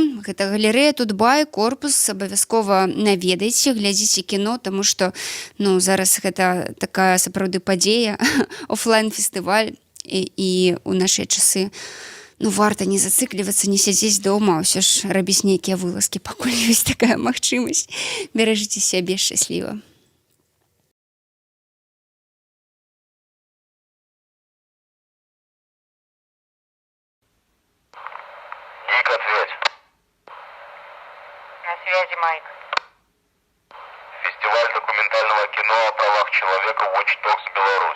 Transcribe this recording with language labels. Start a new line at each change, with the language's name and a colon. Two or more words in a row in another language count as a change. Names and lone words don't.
Belarusian: Гэта галерэя Тутбай, корпус, абавязкова наведайце, глядзіце кіно, таму што зараз гэта такая сапраўды падзея, офлайн-фестываль, і ў нашыя часы варта не зацыклівацца, не сядзець дома, ўсё ж рабіць нейкія вылазкі, пакуль ёсць такая магчымасць. Беражыце сябе, шчасліва.
Russian: Ник, ответь. На связи, Майк. Фестиваль документального кино о правах человека Watch Dogs Беларусь.